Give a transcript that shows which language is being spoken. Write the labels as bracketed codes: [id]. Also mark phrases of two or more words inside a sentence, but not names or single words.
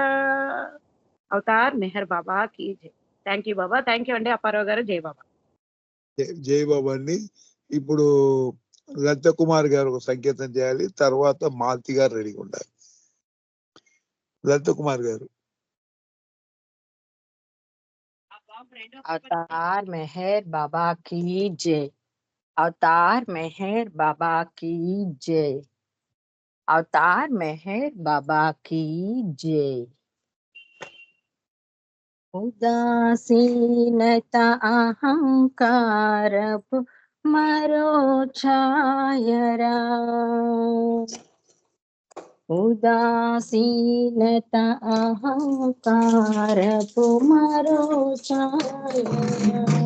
[hi] अवतार मेहर बाबा की जय. [en] thank you [hi] బాబా. [en] thank you [te] అండి అప్పారావు గారు. జై బాబా. జై బాబా అండి. ఇప్పుడు లలిత కుమార్ గారు ఒక సంకేతం చేయాలి, తర్వాత మాలతి గారు రెడీగా ఉండాలి. లలిత కుమార్ గారు. [hi] अवतार मेहर बाबा की जय. अवतार मेहर बाबा की जय. अवतार मेहर बाबा की जय. [te] ఉదాసీనత అహంకారపు మరో ఛాయరా. ఉదాసీనత అహంకారపు మరో ఛాయరా.